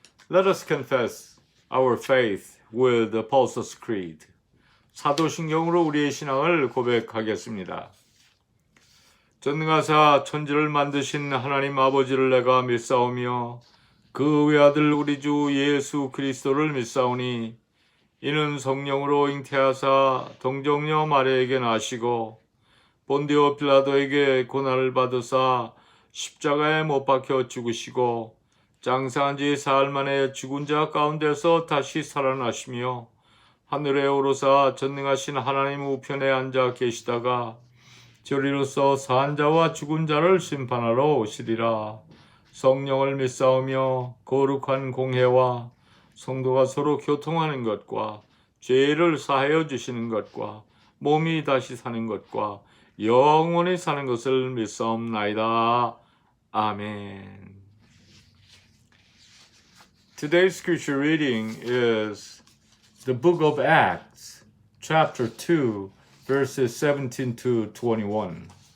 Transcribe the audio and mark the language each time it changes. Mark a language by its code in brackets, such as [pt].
[en] Let us confess our faith with the Apostles' Creed. [ko] 사도신경으로 우리의 신앙을 고백하겠습니다. 전능하사 천지를 만드신 하나님 아버지를 내가 믿사오며 그 외아들 우리 주 예수 그리스도를 믿사오니 이는 성령으로 잉태하사 동정녀 마리아에게 나시고 본디오 빌라도에게 고난을 받으사 십자가에 못 박혀 죽으시고 장사한 지 사흘 만에 죽은 자 가운데서 다시 살아나시며 하늘에 오르사 전능하신 하나님 우편에 앉아 계시다가 저리로서 산 자와 죽은 자를 심판하러 오시리라. 성령을 믿사오며 거룩한 공회와 성도가 서로 교통하는 것과 죄를 사하여 주시는 것과 몸이 다시 사는 것과 영원히 사는 것을 믿사옵나이다. 아멘. [en] Today's scripture reading is the book of Acts, chapter 2, verses 17 to 21.